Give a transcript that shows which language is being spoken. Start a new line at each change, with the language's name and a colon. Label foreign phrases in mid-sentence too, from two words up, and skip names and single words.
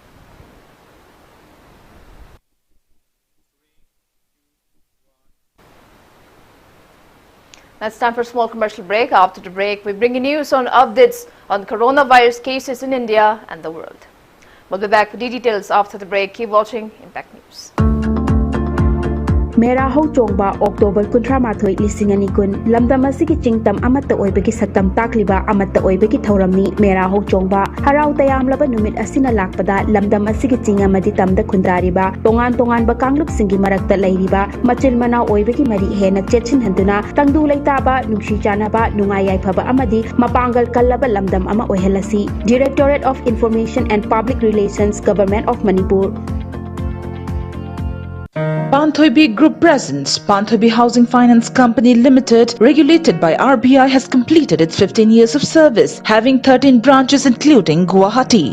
English: Now it's time for a small commercial break. After the break, we bring you news on updates on coronavirus cases in India and the world. We'll be back with details after the break. Keep watching Impact News.
Manipuri: Mera ho chongba October 18 lisingani kun lamdam asigi chingtam amatta oibagi saktam takliba amatta oibagi thauramni mera ho chongba harau tayam laba numit asina lakpada lamdam asigi chinga madi tamda khundariba tongan ba kanglup singi marakta lairiba machil mana oibagi mari hena chechin handuna tangdu leitaba nungshi janaba nungai yaifaba amadi mapangal kallaba lamdam ama ohelasi.
English: Directorate of Information and Public Relations, Government of Manipur. Panthoibi Group presents Panthoibi Housing Finance Company Limited, regulated by RBI, has completed its 15 years of service, having 13 branches including Guwahati.